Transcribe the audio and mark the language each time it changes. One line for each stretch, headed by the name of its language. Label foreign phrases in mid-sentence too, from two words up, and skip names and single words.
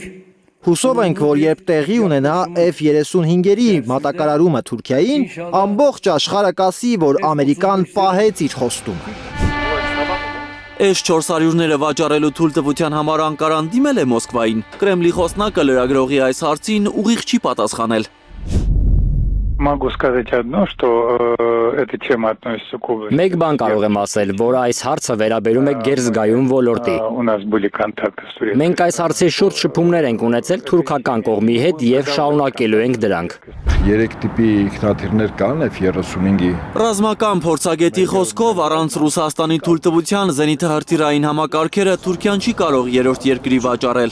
Armenian: Հուսով ենք, որ երբ տեղի ունենա F-35-երի մատակարարումը Թուրքիային, ամբողջ աշխարհը կասի, որ Ամերիկան պահեց իր խոստումը։ S-400-ները վաճառելու թույլտվության համար Անկարան դիմել է Մոսկվային։ Կրեմլի խոսնակը լրագրողի այս հարցին ուղիղ չի պատասխանել։
Russian: Могу сказать одно, что эта тема относится к области.
Armenian: Մեկ բան կարող եմ ասել, որ այս հարցը վերաբերում է գերզգայուն ոլորտի։
Russian: У нас были контакты с Турцией.
Armenian: Մենք այս հարցի շուրջ շփումներ ենք ունեցել թուրքական կողմի հետ եւ շարունակելու ենք դրանք։ 3 տիպի ինքնաթիռներ կան F-35-ի։ Ռազմական փորձագետի խոսքով առանց Ռուսաստանի թույլտվության զենիթը հրթիռային համակարգերը Թուրքիան չի կարող երրորդ երկրի վաճառել։